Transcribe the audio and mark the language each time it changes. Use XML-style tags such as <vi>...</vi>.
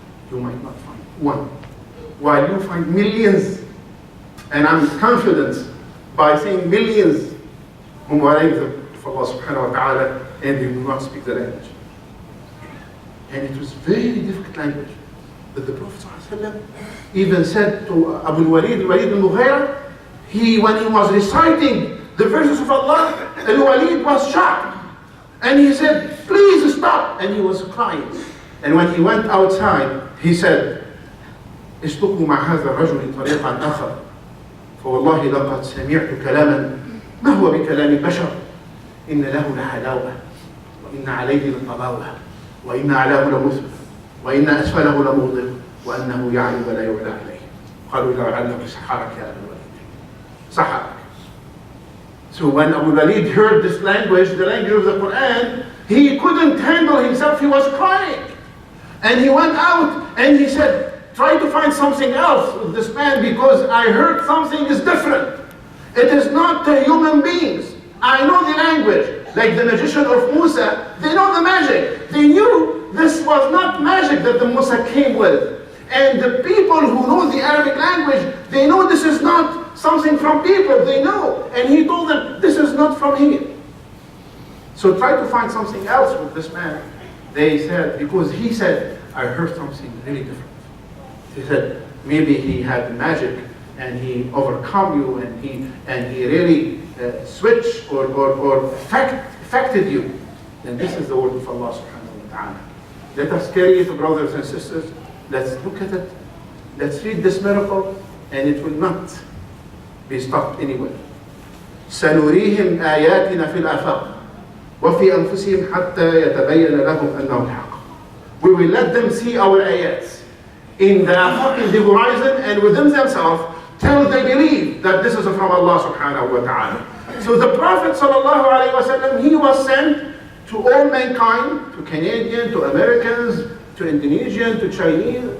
<en>You might not find one. While you find millions, and I'm confident by saying millions, memorize of Allah subhanahu wa ta'ala, and they do not speak the language. And it was very difficult language. But the Prophet ﷺ even said to Abu Walid al-Mughira, when he was reciting the verses of Allah, Al-Walid was shocked. And he said, please stop. And he was crying. And when he went outside, he said,</en> <ar>اسلكوا مع هذا الرجل طريقا آخر فوالله لقد سمعت كلاما ما هو بكلام البشر إن له لحلاوة وإن عليه لطلاوة وإن أعلاه لمثبت وإن أسفله لموضع وأنه يعلو ولا يعلى عليه قالوا لعله سحرك يا أبا الوليد سحرك.</ar> <en>So when Abu Walid heard this language, the language of the Quran, he couldn't handle himself, he was crying. And he went out and he said, try to find something else with this man because I heard something is different. It is not human beings. I know the language. Like the magician of Musa, they know the magic. They knew this was not magic that the Musa came with. And the people who know the Arabic language, they know this is not something from people. They know. And he told them, this is not from here. So try to find something else with this man. They said, because he said, I heard something really different. He said, maybe he had magic and he overcome you and he really switched or affected you. Then this is the word of Allah subhanahu wa ta'ala. Let us carry it, brothers and sisters. Let's look at it. Let's read this miracle, and it will not be stopped anywhere.</en> <ar>سنريهم آياتنا في الآفاق وفي أنفسهم حتى يتبين لهم أنه الحق.</ar> <en>We will let them see our ayats in the afaq, in the horizon, and within themselves, till they believe that this is from Allah subhanahu wa ta'ala. So the Prophet ﷺ, he was sent to all mankind, to Canadians, to Americans, to Indonesians, to Chinese.</en>